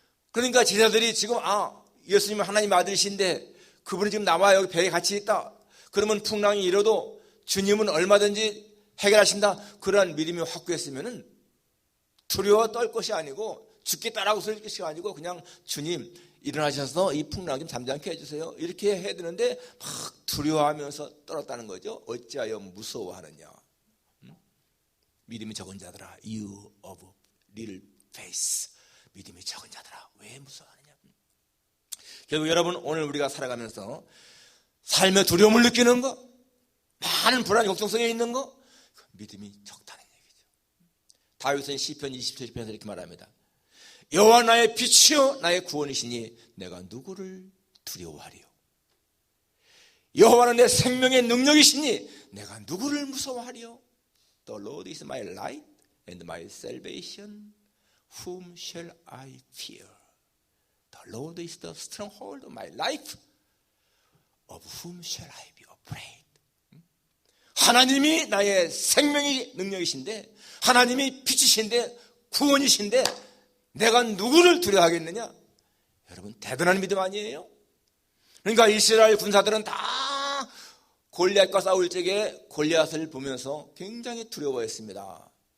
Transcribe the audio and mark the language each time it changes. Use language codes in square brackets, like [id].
[ko] 그러니까 제자들이 지금 예수님은 하나님의 아들이신데 그분이 지금 나와 여기 배에 같이 있다, 그러면 풍랑이 일어도 주님은 얼마든지 해결하신다, 그러한 믿음이 확고했으면은 두려워 떨 것이 아니고 죽겠다라고 소리 것이 아니고 그냥 주님 일어나셔서 이 풍랑 좀 잠잠케 해주세요 이렇게 해야 되는데 막 두려워하면서 떨었다는 거죠. 어찌하여 무서워하느냐. 믿음이 적은 자들아, [en] you of little faith. [ko] 믿음이 적은 자들아 왜 무서워하느냐. 결국 여러분, 오늘 우리가 살아가면서 삶의 두려움을 느끼는 거, 많은 불안 걱정성에 있는 거, 믿음이 적다는 얘기죠. 다윗은 시편 27편에서 이렇게 말합니다. 여호와 나의 빛이요 나의 구원이시니 내가 누구를 두려워하리요. 여호와는 내 생명의 능력이시니 내가 누구를 무서워하리요. [en] The Lord is my light and my salvation. Whom shall I fear? The Lord is the stronghold of my life. Of whom shall I be afraid? [ko] 하나님이 나의 생명의 능력이신데, 하나님이 빛이신데, 구원이신데 내가 누구를 두려워하겠느냐? 여러분, 대단한 믿음 아니에요? 그러니까 이스라엘 군사들은 다 골리앗과 싸울 적에 골리앗을 보면서 굉장히 두려워했습니다.